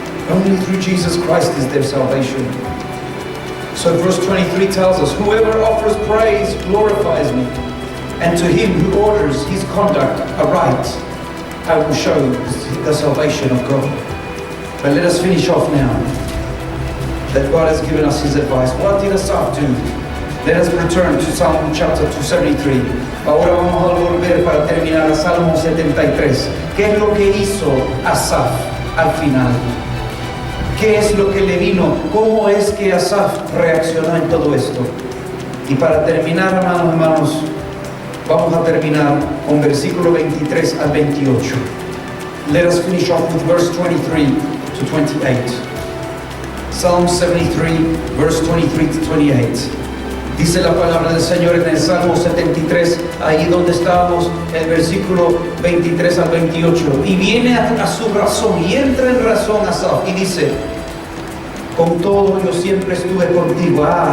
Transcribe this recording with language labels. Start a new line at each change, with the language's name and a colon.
English: Only through Jesus Christ is there salvation. So verse 23 tells us, whoever offers praise glorifies me, and to him who orders his conduct aright, I will show the salvation of God. But let us finish off now, that God has given us his advice. What did Asaph do? Let us return to Psalm chapter 273.
Spanish: Ahora vamos a volver para terminar a Salmo 73. ¿Qué es lo que hizo Asaph al final? ¿Qué es lo que le vino? ¿Cómo es que Asaph reaccionó en todo esto? Y para terminar, hermanos, vamos a terminar con versículo 23 al 28.
English: Let us finish off with verse 23 to 28. Psalm 73, verse 23 to 28.
Spanish: Dice la palabra del Señor en el Salmo 73, ahí donde estábamos, el versículo 23 al 28. Y viene a su razón, y entra en razón Asaph, y dice, con todo yo siempre estuve contigo.